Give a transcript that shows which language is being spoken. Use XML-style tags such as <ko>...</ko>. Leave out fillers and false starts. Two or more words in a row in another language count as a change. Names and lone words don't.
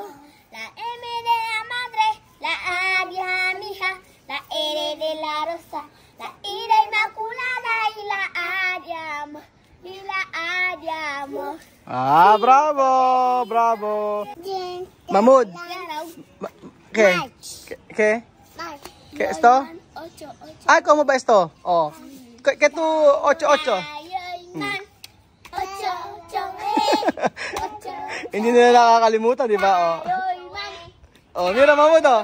<es>La M de la madre, la A de Amija, la R de la rosa, la I de inmaculada y la A de amor, y la A de amor. Ah, bravo, bravo. Mahmoud. ¿Qué? ¿Qué? ¿Qué esto? 8. Ah, ¿cómo va esto? Oh. ¿Qué tú? 8.</es> <tl>Hindi nila nakakalimutan, di ba?</tl> <es>Oh. Oh, mira Mahmoud, oh.</es>